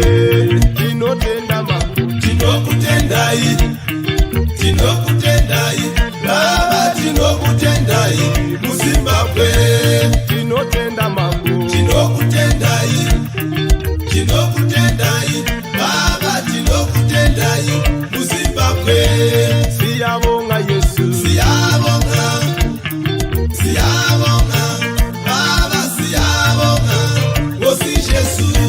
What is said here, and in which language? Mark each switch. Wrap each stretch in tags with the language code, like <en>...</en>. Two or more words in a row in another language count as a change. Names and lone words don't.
<sn>Tinotenda Mambo, tinokutendai, tinokutendai Baba, tinokutendai muZimbabwe. Tinotenda Mambo, tinokutendai, tinokutendai Baba, tinokutendai muZimbabwe.</sn> <nd>Siyabonga Yesu, siyabonga, siyabonga Baba, siyabonga Nkosi Jesu.</nd>